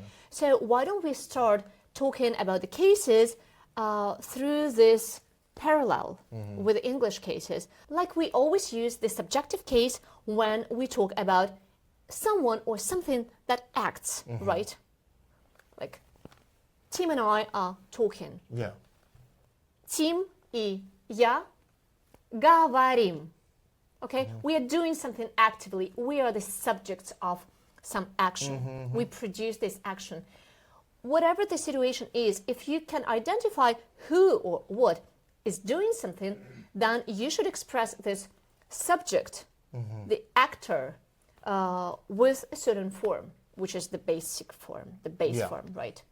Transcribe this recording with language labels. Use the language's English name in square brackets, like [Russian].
[English] So why don't we start talking about the cases through this parallel with the English cases. Like we always use the subjective case when we talk about someone or something that acts, right? Like Tim and I are talking. Yeah. [Russian] Tim и я говорим. [English] Okay? We are doing something actively. We are the subjects of some action. We produce this action. Whatever the situation is, if you can identify who or what is doing something, then you should express this subject, the actor, with a certain form, which is the basic form, the base form, right?